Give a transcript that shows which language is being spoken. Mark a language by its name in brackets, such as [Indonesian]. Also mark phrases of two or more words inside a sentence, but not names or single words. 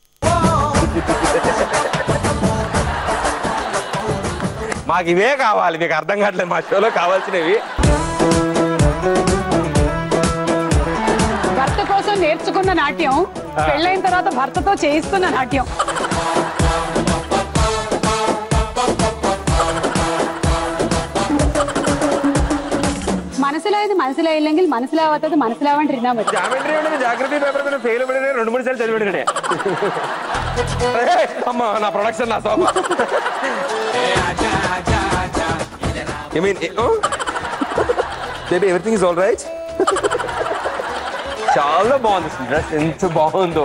[Telugu] మాకు ఇవే కావాలి. మీకు అర్థం కావట్లేదు మా షోలో కావాల్సినవి. భర్త కోసం నేర్చుకున్న నాట్యం, పెళ్ళైన తర్వాత భర్తతో చేయిస్తున్న నాట్యం. [Malayalam] മനസ്സിലായില്ലെങ്കിൽ മനസ്സിലാവാത്തത് മനസ്സിലാവാണ്ടിരുന്നാ മതി. [Telugu] జాగ్రత్త పేపర్ ఫెయిల్ పడిన 2-3 సార్లు చదివాడు. అమ్మా నా ప్రొడక్షన్, నా సోఫా. [English] I mean baby everything is all right. [Telugu] చాలా బాగుంది డ్రెస్, ఎంత బాగుందో.